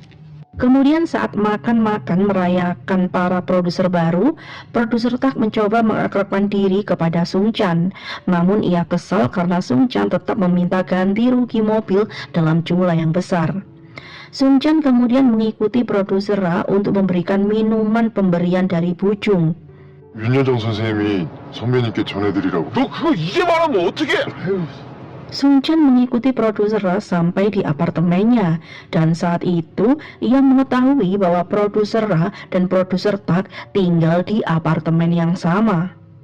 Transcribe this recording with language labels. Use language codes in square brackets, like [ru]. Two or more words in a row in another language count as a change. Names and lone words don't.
[id] Kemudian saat makan-makan merayakan para produser baru, produser Tak mencoba mengakrabkan diri kepada Seungchan. Namun ia kesal karena Seungchan tetap meminta ganti rugi mobil dalam jumlah yang besar. Seungchan kemudian mengikuti produser Ra untuk memberikan minuman pemberian dari Bujung. [ko] 윤여정 선생님이 선배님께 전해드리라고. 너 그거 이제 말하면 어떡해? [id] Seungchan mengikuti produser Ra sampai di apartemennya, dan saat itu ia mengetahui bahwa produser Ra dan produser Tak tinggal di apartemen yang sama.